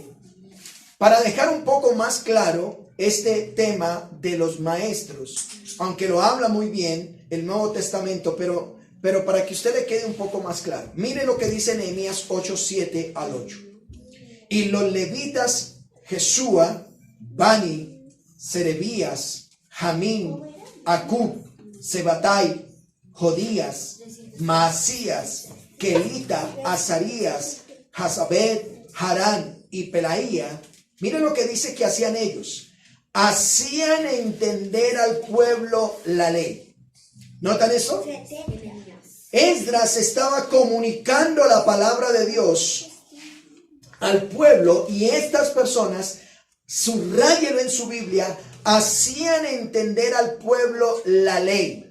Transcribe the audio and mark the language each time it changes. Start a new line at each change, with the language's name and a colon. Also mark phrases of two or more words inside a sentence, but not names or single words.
Spanish: Para dejar un poco más claro este tema de los maestros, aunque lo habla muy bien el Nuevo Testamento, pero para que usted le quede un poco más claro. Mire lo que dice Nehemías 8, 7 al 8. Y los levitas, Jesúa, Bani, Serebías, Jamín, Acub, Sebatai, Jodías, Maasías, Kelita, Azarías, Jazabed, Harán y Pelaía. Miren lo que dice que hacían ellos. Hacían entender al pueblo la ley. ¿Notan eso? Esdras estaba comunicando la palabra de Dios al pueblo, y estas personas, subráyelo en su Biblia, hacían entender al pueblo la ley.